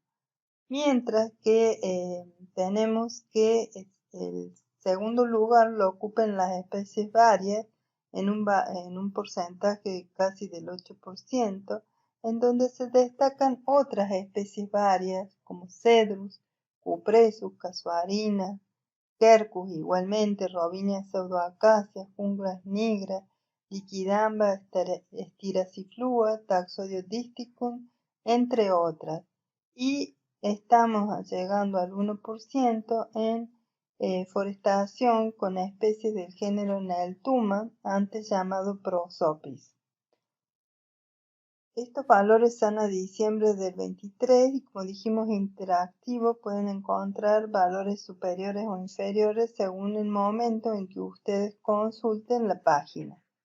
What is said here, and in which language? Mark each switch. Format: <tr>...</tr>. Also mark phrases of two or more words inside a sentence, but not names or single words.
<es>Mientras que tenemos que el segundo lugar lo ocupan las especies varias en un porcentaje casi del 8%, en donde se destacan otras especies varias como cedrus, cupressus, casuarinas, Quercus igualmente, Robinia pseudoacacia, Jungla nigra, Liquidamba styraciflua, Taxodio disticum, entre otras. Y estamos llegando al 1% en forestación con especies del género Neltuma, antes llamado Prosopis. Estos valores son a diciembre del 23 y como dijimos interactivo, pueden encontrar valores superiores o inferiores según el momento en que ustedes consulten la página.</es>